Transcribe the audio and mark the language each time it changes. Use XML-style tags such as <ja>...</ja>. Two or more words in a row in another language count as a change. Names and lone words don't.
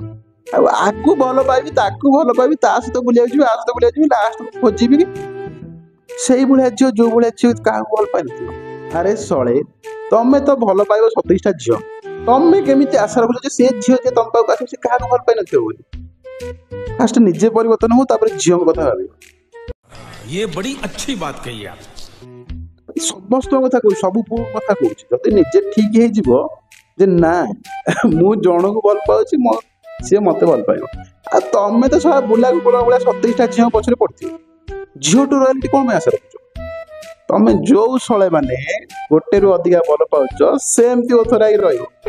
<or>ଆଉ ଆକୁ ଭଲ ପାଇବି, ତାକୁ ଭଲ ପାଇବି, ତା ସହିତ ବୁଲିବାକୁ ଯିବି, ଆ ସହିତ ବୁଲିବାକୁ ଯିବି, ଲାଷ୍ଟ ଖୋଜିବି କି ସେଇଭଳିଆ ଝିଅ ଯୋଉ ଭଳିଆ ଝିଅ କାହାକୁ ଭଲ ପାଇନଥିବ। ଆରେ ଶଳେ, ତମେ ତ ଭଲ ପାଇବ 27ଟା ଝିଅ, ତମେ କେମିତି ଆଶା ରଖୁଛ ଯେ ସେ ଝିଅ ଯେ ତମ ପାଖକୁ ଆସିବ ସେ କାହାକୁ ଭଲ ପାଇନଥିବ ବୋଲି? ଫାଷ୍ଟ ନିଜେ ପରିବର୍ତ୍ତନ ହଉ, ତାପରେ ଝିଅଙ୍କ କଥା ଭାବିବ।</or> <hi>ये बड़ी अच्छी बात कही आप।</hi> <or>ସମସ୍ତଙ୍କ କଥା କହୁଛି, ସବୁ ପୁଅ କଥା କହୁଛି। ଯଦି ନିଜେ ଠିକ ହେଇଯିବ ଯେ ନା ମୁଁ ଜଣକୁ ଭଲ ପାଉଛି, ସିଏ ମତେ ଭଲ ପାଇବ। ଆଉ ତମେ ତ ସବା ବୁଲା କୁକୁର ଭଳିଆ 27ଟା ଝିଅ ପଛରେ ପଡିଥିବ। ଝିଅଠୁ ରୟାଲିଟି କଣ ପାଇଁ ଆଶା ରଖୁଛ? ତମେ ଯୋଉ ଶଳେ ମାନେ ଗୋଟେରୁ ଅଧିକା ଭଲ ପାଉଛ ସେମିତି ଓଥରା ହେଇକି ରହିବ।</or>